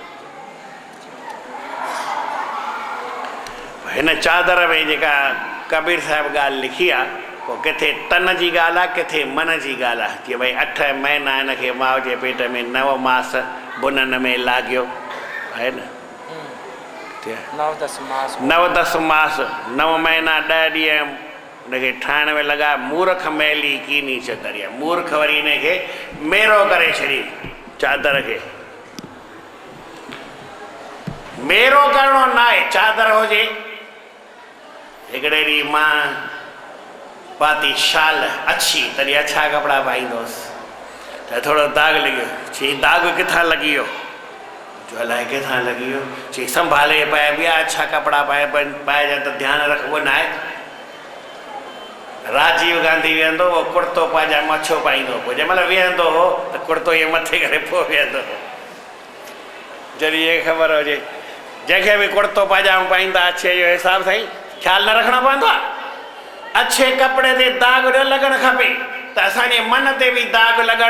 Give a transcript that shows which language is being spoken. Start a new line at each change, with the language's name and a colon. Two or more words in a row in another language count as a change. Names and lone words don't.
Sindhi: हिन चादर में जेका कबीर साहिब ॻाल्हि लिखी आहे, पोइ किथे तन जी ॻाल्हि आहे, किथे मन जी ॻाल्हि आहे कि भई 8 महीना हिनखे माउ जे पेट में 9 मास बुनन में लाग्यो आहे न। 9-10 मास 9 महीना 10 ॾींहं हुनखे ठाहिण में लॻा।
Hindi: मूर्ख मैली कीनी चदरिया,
Sindhi: मूर्ख वरी हिनखे मेरो करे छॾी चादर खे। मेरो करिणो न आहे, चादर हुजे। हिकिड़े ॾींहुं मां पाती शाल अच्छी, तॾहिं अच्छा कपिड़ा पाईंदुसि त थोरो दाग़ लॻियो। चई दाग़ किथां लॻी वियो? जो अलाए किथां लॻी वियो। चई संभाले पाए, ॿिया अच्छा कपिड़ा पाइजांइ त ध्यानु रखिबो न आहे। राजीव गांधी वेहंदो हो कुर्तो पायजामो अछो पाईंदो, पोइ जंहिं महिल वेहंदो हो त कुर्तो ईअं मथे करे पोइ वेहंदो हो। जॾहिं इहे ख़बर हुजे जंहिंखे बि कुर्तो पायजामो पाईंदा अच्छे जो हिसाब सां ई ख़्यालु न रखणो पवंदो आहे। अच्छे कपिड़े ते दाग़ न लॻणु खपे त असांजे मन ते बि दाग़ लॻणु।